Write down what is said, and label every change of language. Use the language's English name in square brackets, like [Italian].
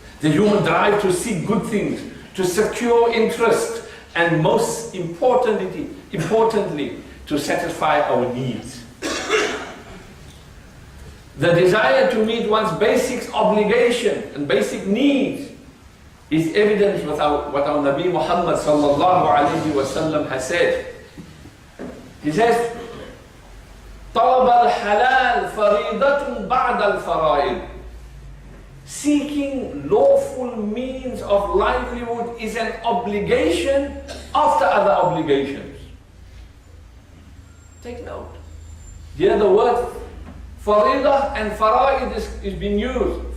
[English] The human drive to seek good things, to secure interest, and most importantly, to satisfy our needs. The desire to meet one's basic obligation and basic needs is evident with what our Nabi Muhammad sallallahu alayhi wa sallam has said. He says, [Arabic] طلب الحلال فريضة بعد الفرائض. [English] Seeking lawful means of livelihood is an obligation after other obligations. Take note. Here the word farida and fara'id is being used.